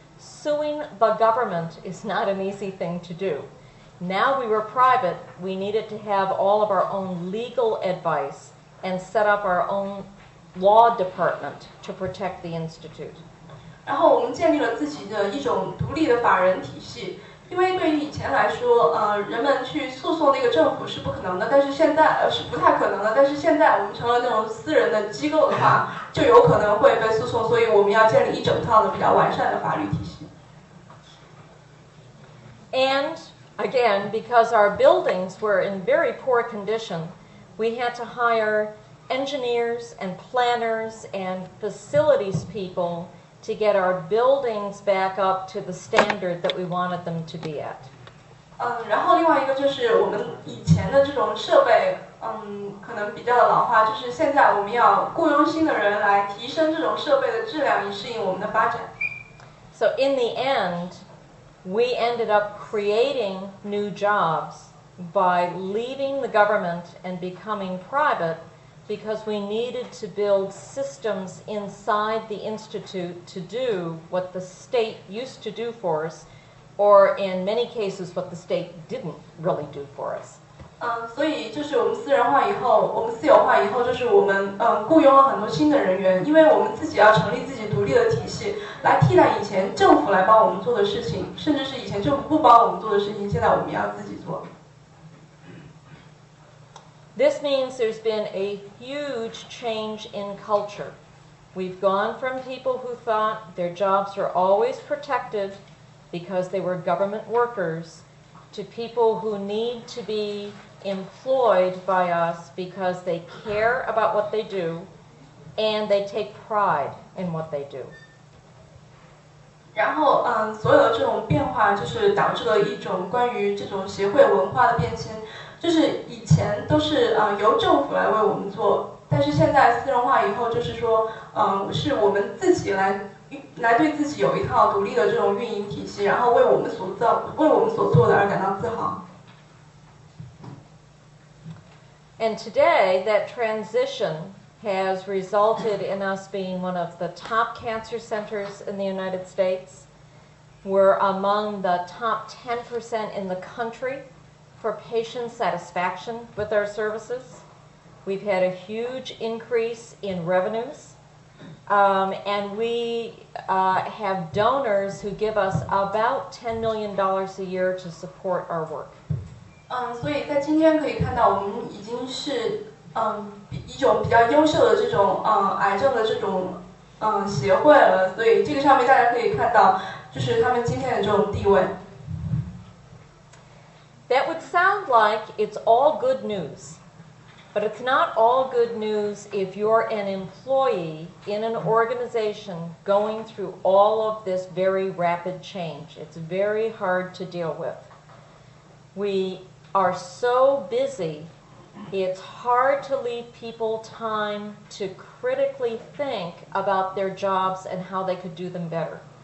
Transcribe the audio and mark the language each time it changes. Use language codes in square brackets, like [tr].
[en] Suing the government is not an easy thing to do. Now we were private, we needed to have all of our own legal advice and set up our own law department to protect the Institute. [zh] 然后我们建立了自己的一种独立的法人体系，因为对于以前来说，人们去诉讼那个政府是不可能的，但是现在是不太可能的。但是现在我们成了那种私人的机构的话，就有可能会被诉讼，所以我们要建立一整套的比较完善的法律体系。 [en] And again, because our buildings were in very poor condition, we had to hire engineers and planners and facilities people to get our buildings back up to the standard that we wanted them to be at. [zh] 然后另外一个就是我们以前的这种设备，可能比较的老化，就是现在我们要雇佣新的人来提升这种设备的质量，以适应我们的发展。 [en] So in the end, we ended up creating new jobs by leaving the government and becoming private because we needed to build systems inside the Institute to do what the state used to do for us, or in many cases what the state didn't really do for us. [zh] 所以就是我们私人化以后，我们私有化以后，就是我们雇佣了很多新的人员，因为我们自己要成立自己独立的体系，来替代以前政府来帮我们做的事情，甚至是以前政府不帮我们做的事情，现在我们要自己做。 [en] This means there's been a huge change in culture. We've gone from people who thought their jobs were always protected because they were government workers to people who need to be employed by us because they care about what they do and they take pride in what they do. [zh] 然后，所有的这种变化就是导致了一种关于这种协会文化的变迁。就是以前都是由政府来为我们做，但是现在私人化以后，就是说，是我们自己来对自己有一套独立的这种运营体系，然后为我们所做的而感到自豪。 [en] And today, that transition has resulted in us being one of the top cancer centers in the United States. We're among the top 10% in the country for patient satisfaction with our services. We've had a huge increase in revenues, and we have donors who give us about $10 million a year to support our work. [zh] 所以在今天可以看到，我们已经是一种比较优秀的这种癌症的这种协会了。所以这个上面大家可以看到，就是他们今天的这种地位。 [en] That would sound like it's all good news, but it's not all good news if you're an employee in an organization going through all of this very rapid change. It's very hard to deal with. We are so busy, it's hard to leave people time to critically think about their jobs and how they could do them better.